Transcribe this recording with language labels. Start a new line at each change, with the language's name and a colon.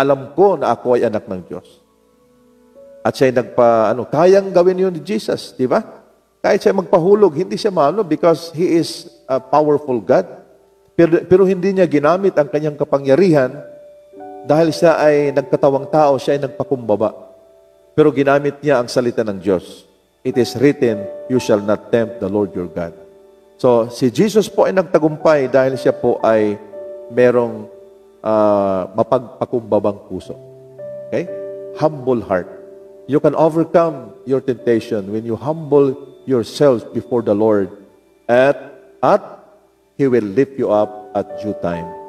Filipino: Alam ko na ako ay anak ng Diyos. At siya kayang gawin yun ni Jesus, di ba? Kahit siya magpahulog, hindi siya
English: because He is a powerful God.
Filipino: Pero hindi niya ginamit ang kanyang kapangyarihan dahil siya ay nagkatawang tao, siya ay nagpakumbaba. Pero ginamit niya ang salita ng Diyos.
English: It is written, you shall not tempt the Lord your God.
Filipino: So, si Jesus po ay nagtagumpay dahil siya po ay merong mapagpakumbabang puso.
English: Okay? Humble heart. You can overcome your temptation when you humble yourself before the Lord at He will lift you up at due time.